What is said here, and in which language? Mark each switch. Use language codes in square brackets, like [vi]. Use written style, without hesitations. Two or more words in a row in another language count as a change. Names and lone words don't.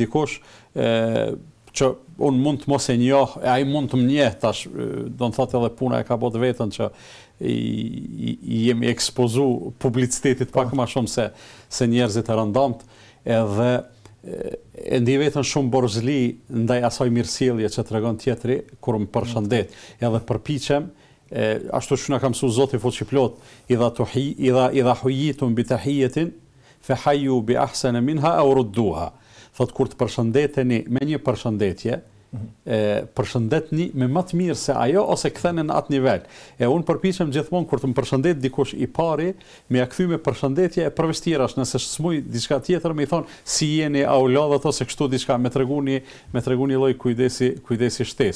[sq] Kur më përshëndet dikush që unë mund të mos e njoh, ai mund të më njeh tash, do të thotë edhe puna e ka bot vetën që jemi ekspozu publicitetit pak më shumë se njerëzit e rëndomt, edhe e ndi vetën shumë borxhli ndaj asaj mirësjellje që tregon tjetri kur më përshëndet, edhe përpiqem ashtu që na ka mësuar Zoti fuqiplot, [ar] إذا حييتم بتحية فحيوا بأحسن منها أو ردوها. [sq] Thot kur të përshëndeteni me një përshëndetje, përshëndetni me më të mirë se ajo ose ktheni në atë nivel. E unë përpiqem gjithmonë kur të më përshëndet dikush i pari, me ja kthy me përshëndetje e përveç tjerash, nëse smuj diçka tjetër me i thon si jeni aulodhat ose kështu diçka, me treguni lloj kujdesi shtesë.